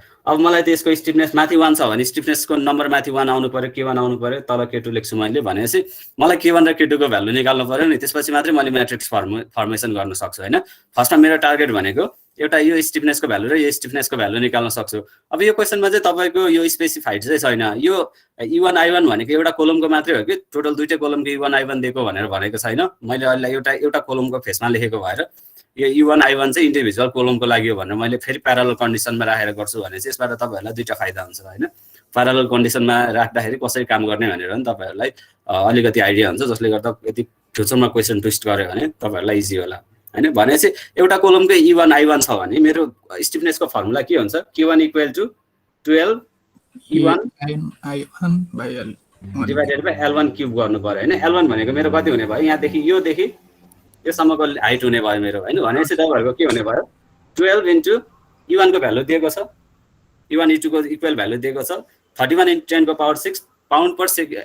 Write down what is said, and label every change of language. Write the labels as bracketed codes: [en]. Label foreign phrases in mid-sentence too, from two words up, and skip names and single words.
[ne] अब मलाई त यसको स्टिफनेस माथि 1 छ भने स्टिफनेसको नम्बर माथि 1 आउनु पर्यो, k1 आउनु पर्यो, तल k2 लेख्छु मैले भनेपछि मलाई k1 र k2 को भ्यालु निकाल्नु पर्यो नि, त्यसपछि मात्रै मैले [en] matrix formation [ne] गर्न सक्छु हैन। फर्स्टमा मेरो टार्गेट भनेको एउटा यो स्टिफनेसको भ्यालु र यो स्टिफनेसको भ्यालु निकाल्न सक्छु। अब यो क्वेशनमा चाहिँ तपाईको यो स्पेसिफाइड चाहिँ छैन। यो e1 i1 भनेको एउटा कोलमको मात्रै हो कि टोटल दुईटै कोलमको e1 i1 दिएको भनेर भनेको छैन। मैले अहिले एउटा कोलमको फेसमा लेखेको भएर यो e1 i1 चाहिँ इन्डिभिजुअल कोलमको लागि हो भनेर मैले फेरि [en] parallel conditionमा [ne] राखेर गर्छु भने चाहिँ यसबाट तपाईहरुलाई दुईटा फाइदा हुन्छ हैन। [en] parallel conditionमा [ne] राख्दाखेरि कसरी काम गर्ने भनेर नि तपाईहरुलाई अलिकति आइडिया हुन्छ, जसले गर्दा यदि फ्युचरमा [en] question twist [ne] गर्यो भने तपाईहरुलाई इजी होला हैन। भनेपछि एउटा कोलमको e1 i1 छ भने मेरो स्टिफनेसको फर्मुला के हुन्छ k1 [en] equal to [ne] 12 e1 i1 by l [en] divided by [ne] l1 क्यूब गर्नु पर्यो हैन। l1 भनेको मेरो कति हुने भयो यहाँदेखि योदेखि योसम्मको हाइट हुने भयो मेरो हैन। भनेपछि तपाईहरुको के हुने भयो 12 इन्टु e1 को भ्यालु दिएको छ, e1 e2 को [en] equal value [ne] दिएको छ 31 × 10 को पावर 6 [en] pound per second.